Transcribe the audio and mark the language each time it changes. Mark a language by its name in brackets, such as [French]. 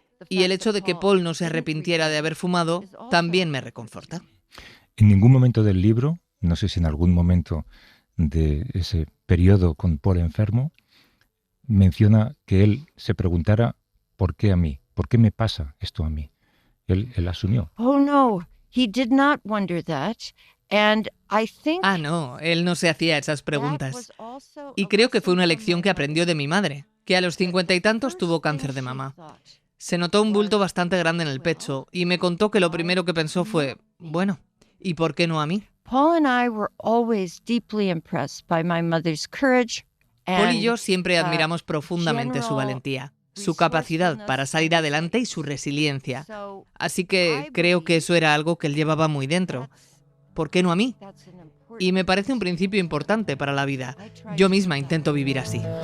[Spanish] Y el hecho de que Paul no se arrepintiera de haber fumado también me reconforta. En ningún momento del libro, no sé si en algún momento de ese periodo con Paul enfermo, menciona que él se preguntara ¿por qué a mí? ¿Por qué me pasa esto a mí? Él asumió. [English] Oh no, he did not wonder that. And I think [Spanish] no, él no se hacía esas preguntas. Y creo que fue una lección que aprendió de mi madre, que a los 50 y tantos tuvo cáncer de mama. Se notó un bulto bastante grande en el pecho y me contó que lo primero que pensó fue, bueno, ¿y por qué no a mí? [English] Paul and I were always deeply impressed by my mother's courage. [Spanish] Paul y yo siempre admiramos profundamente su valentía, su capacidad para salir adelante y su resiliencia. Así que creo que eso era algo que él llevaba muy dentro. ¿Por qué no a mí? Y me parece un principio importante para la vida. Yo misma intento vivir así.